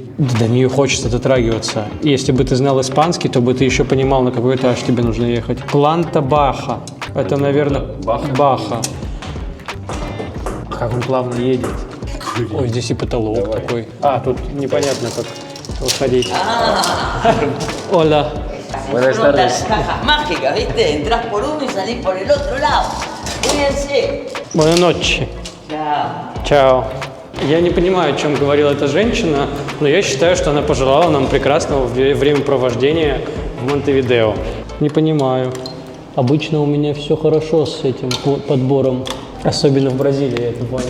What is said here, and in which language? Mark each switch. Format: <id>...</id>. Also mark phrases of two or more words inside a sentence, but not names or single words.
<ru>До нее хочется дотрагиваться. И если бы ты знал испанский, то бы ты еще понимал, на какой этаж тебе нужно ехать.</ru> <es>Planta Baja.</es> <ru>Это, наверное, Баха. Как он плавно едет. Ой, здесь и потолок такой. А, тут непонятно, как выходить. Оля.</ru> <es>Buenas tardes. Cajas mágicas, ¿viste? Entrás por uno y salís por el otro lado. Cuídense. Buenas ночи. Chao. Чао.</es> <ru>Я не понимаю, о чем говорила эта женщина, но я считаю, что она пожелала нам прекрасного времяпровождения в Монтевидео. Не понимаю. Обычно у меня все хорошо с этим подбором, особенно в Бразилии, я это понял.</ru>